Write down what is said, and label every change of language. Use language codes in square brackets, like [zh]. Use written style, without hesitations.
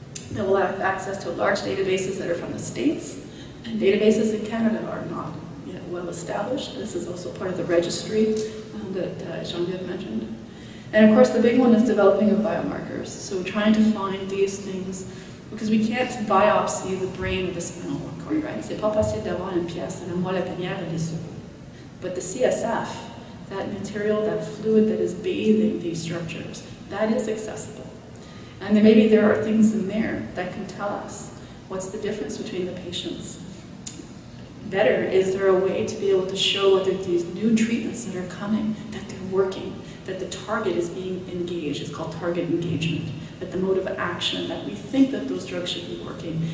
[en] They will have access to large databases that are from the States. And databases in Canada are not yet well established. This is also part of the registry that Geneviève mentioned. And of course, the big one is developing of biomarkers. So trying to find these things, because we can't biopsy the brain of the spinal cord, right? [fr] C'est pas possible d'avoir une pièce de la moelle épinière et des cerveaux. [en] But the CSF, that material, that fluid that is bathing these structures, that is accessible. And then maybe there are things in there that can tell us what's the difference between the patients. Better, is there a way to be able to show whether these new treatments that are coming, that they're working, that the target is being engaged, it's called target engagement, that the mode of action, that we think that those drugs should be working.